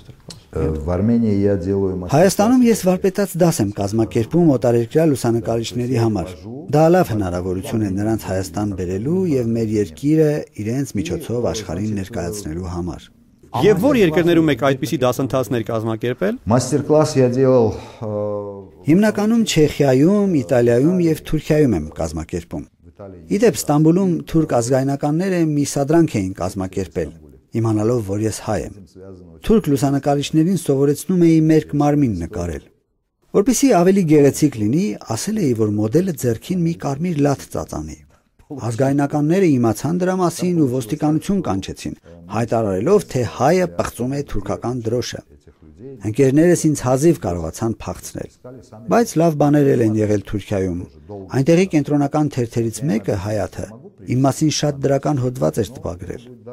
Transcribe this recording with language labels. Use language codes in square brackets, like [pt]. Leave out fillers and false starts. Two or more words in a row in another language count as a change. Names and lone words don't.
[hy] Հայաստանում ես վարպետաց դաս եմ կազմակերպում օտարերկրյա լուսանկարիչների համար։ Դա լավ հնարավորություն է նրանց Հայաստան բերելու եւ մեր երկիրը իրենց միջոցով աշխարհին ներկայացնելու համար։ Եվ որ երկրներում եք այդպիսի դասընթացներ կազմակերպել։ [ru] Մաստер-класс я делал [hy] Հիմնականում Չեխիայում, Իտալիայում եւ Թուրքիայում եմ կազմակերպում։ Իդեպ Ստամբուլում թուրք ազգայնականները մի սադրանք էին կազմակերպել, իմանալով, որ ես հայ եմ։ Թուրք լուսանկարիչներին սովորեցնում էի մերկ մարմին նկարել։ Որպեսզի ավելի գեղեցիկ լինի, ասել էի, որ մոդելը ձեռքին մի կարմիր լաթ ծածանի։ Ազգայնականները իմացան դրա մասին ու ոստիկանություն կանչեցին, հայտարարելով, թե հայը պղծում է թուրքական դրոշը։ Ընկերներս ինձ հազիվ կարողացան փախցնել, բայց լավ բաներ են եղել Թուրքիայում։ Այնտեղի կենտրոնական թերթերից մեկը Հայաթը իմ մասին շատ դրական հոդված էր տպագրել։